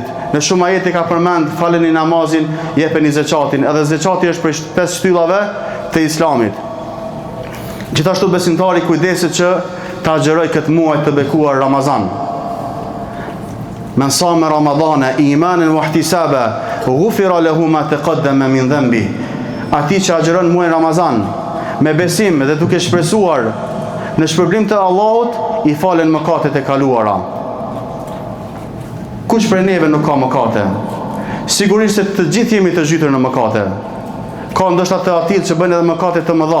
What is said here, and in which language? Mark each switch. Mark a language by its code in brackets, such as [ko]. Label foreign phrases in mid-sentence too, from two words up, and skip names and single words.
[sq] Në shumë ajete ka përmend faleni namazin, jepeni zeqatin. Edhe zeqati është prej 5 shtyllave të Islamit. Gjithashtu besimtari kujdeset që ta agjeroj këtë muaj të bekuar Ramazan. [ar] من صام رمضان إيمانا واحتسابا غفر له ما تقدم من ذنبه. [sq] Ati që agjeron muaj Ramazan me besim dhe duke shpresuar në shpërblim të Allahut, i falen mëkatet e kaluara. Kush për neve nuk ka mëkate? Sigurisht se të gjithë jemi të zhytur në mëkate. Ka ndoshta të atill që bëjnë edhe mëkate të mëdha.